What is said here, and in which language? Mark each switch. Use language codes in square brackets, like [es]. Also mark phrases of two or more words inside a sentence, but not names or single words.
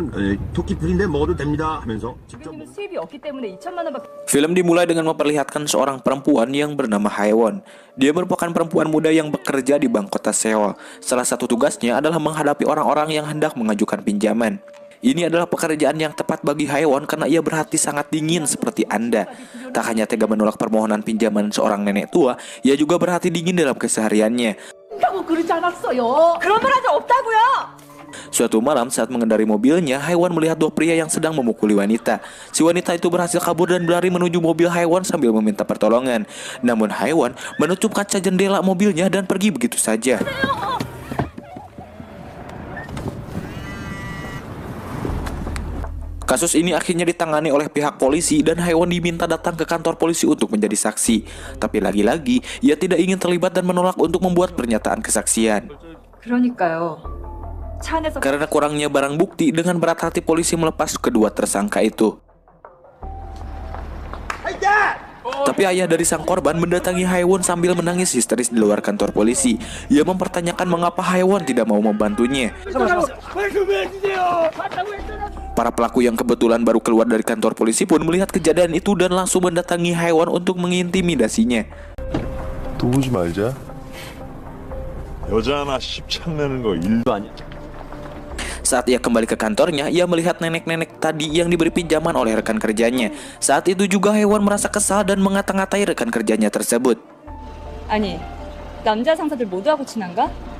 [ko] 토끼 풀인데 먹어도 됩니다 하면서 직접 우리는 수입이 없기 때문에 2천만 원밖에. [id] Film dimulai dengan memperlihatkan seorang perempuan yang bernama Haewon. Dia merupakan perempuan muda yang bekerja di bank kota Seoul. Salah satu tugasnya adalah menghadapi orang-orang yang hendak mengajukan pinjaman. Ini adalah pekerjaan yang tepat bagi Haewon karena ia berhati sangat dingin seperti Anda. Tak hanya tega menolak permohonan pinjaman seorang nenek tua, ia juga berhati dingin dalam kesehariannya. [ko] 라고 그러지 않았어요. 그런 말 한 적 없다고요. [id] Suatu malam saat mengendari mobilnya, Haewon melihat dua pria yang sedang memukuli wanita. Si wanita itu berhasil kabur dan berlari menuju mobil Haewon sambil meminta pertolongan. Namun Haewon menutup kaca jendela mobilnya dan pergi begitu saja. Kasus ini akhirnya ditangani oleh pihak polisi dan Haewon diminta datang ke kantor polisi untuk menjadi saksi. Tapi lagi-lagi, ia tidak ingin terlibat dan menolak untuk membuat pernyataan kesaksian. [ko] 그러니까요. 차 안에서 [id] Karena kurangnya barang bukti, dengan berat hati polisi melepas kedua tersangka itu. Tapi ayah dari sang korban mendatangi Haewon sambil menangis histeris di luar kantor polisi. Ia mempertanyakan mengapa Haewon tidak mau membantunya. Para pelaku yang kebetulan baru keluar dari kantor polisi pun melihat kejadian itu dan langsung mendatangi Haewon untuk mengintimidasinya. [ko] 도우지 말자. 여자 하나 씹창내는 거 일도 아니야. [id] Saat ia kembali ke kantornya, ia melihat nenek-nenek tadi yang diberi pinjaman oleh rekan kerjanya. Saat itu juga Haewon merasa kesal dan mengata-ngatai rekan kerjanya tersebut. [ko] 아니 남자 상사들 모두하고 친한가?